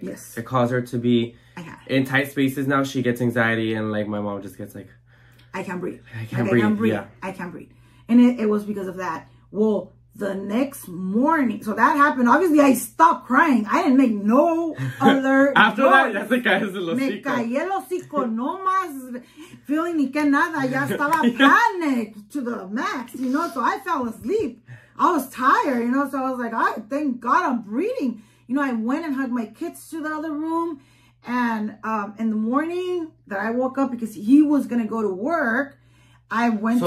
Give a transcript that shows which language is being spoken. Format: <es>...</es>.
<en>Yes. It caused her to be in tight spaces now. She gets anxiety and like my mom just gets like, I can't breathe. I can't breathe. Yeah. I can't breathe. And it was because of that. Well, the next morning, so that happened. Obviously, I stopped crying. I didn't make no other After noise. that,</en> <es>ya se caes el hocico. Me callé el hocico, no más feeling ni que nada. Ya estaba</es> <en>panicked to the max, you know. So I fell asleep. I was tired, you know. So I was like, oh, thank God I'm breathing. You know, I went and hugged my kids to the other room. And in the morning that I woke up, because he was going to go to work, I went to...</en>